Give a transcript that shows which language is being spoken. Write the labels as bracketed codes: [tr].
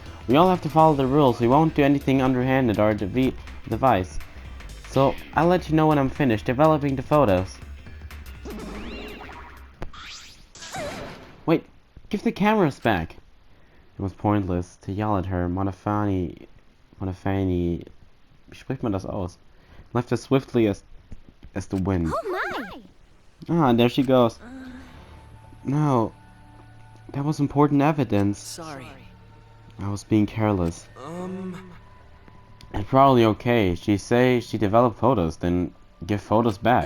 [en] We all have to follow the rules. We won't do anything underhanded or device. So, I'll let you know when I'm finished developing the photos. Wait, give the cameras back! It was pointless to yell at her. [de] Monafani, wie spricht man das aus? [en] Left as swiftly as the wind. Oh my! Ah, and there she goes. No, that was important evidence. Sorry. I was being careless. It's probably okay. She say she developed photos, then give photos back.